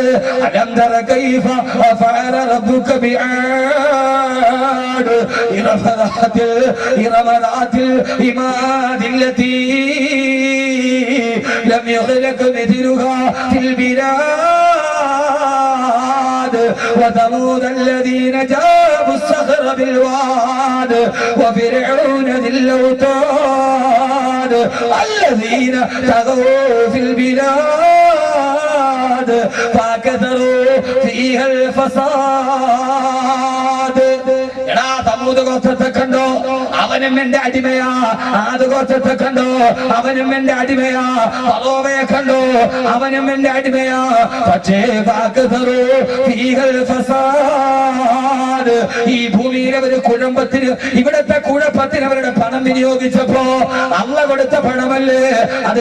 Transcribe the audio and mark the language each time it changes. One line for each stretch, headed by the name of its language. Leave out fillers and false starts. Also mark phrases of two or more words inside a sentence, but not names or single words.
Arabic: ألم تر كيف فعل ربك بعاد إرم ذات العماد التي لم يخلق مثلها في البلاد وثمود الذين جابوا الصخر بالواد وفرعون ذي الأوتاد الذين طغوا في البلاد فأكثروا فيها الفساد.
Malayalam: സമൂഹ ഗോത്രത്തെ കണ്ടോ? അവനും എന്റെ അടിമയാ. ആദ് ഗോത്രത്തെ കണ്ടോ? അവനും എന്റെ അടിമയാ. ഫറോവയെ കണ്ടോ? അവനും എന്റെ അടിമയാ. പക്ഷേ ഈ ഭൂമിയിലെ ഒരു കുഴമ്പത്തിന്, ഇവിടത്തെ കുഴപ്പത്തിന് അവരുടെ പണം വിനിയോഗിച്ചപ്പോ അള്ള കൊടുത്ത പണമല്ലേ അത്?